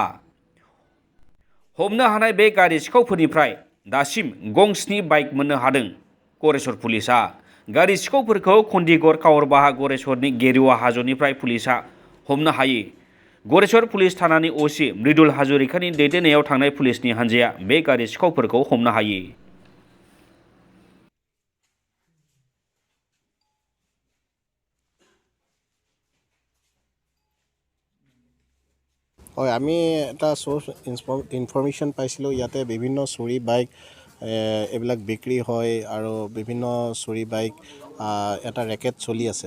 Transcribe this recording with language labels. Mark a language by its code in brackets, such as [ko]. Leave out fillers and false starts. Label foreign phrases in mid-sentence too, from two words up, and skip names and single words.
[brx] हमनो हानाय बे गारि सिखावफोरनिफ्राय दासिम गं 7 बाइक मोननो हादों गरेश्वर पुलिसा। गारि सिखावफोरखौ खन्दिगर कावरबाहा गरेश्वरनि गेरुवा हाजोनिफ्राय पुलिसा हमनो हायो। गरेश्वर पुलिस थानानि अ.सि. मृदुल हाजरिकानि दैदेननायाव थांनाय पुलिसनि हानजाया बे गारि सिखावफोरखौ हमनो हायो। [as] হয়, আমি এটা [en] source information [as] পাইছিলোঁ ইয়াতে বিভিন্ন চুৰি বাইক এইবিলাক বিক্ৰী হয় আৰু বিভিন্ন চুৰি বাইক এটা ৰেকেট চলি আছে।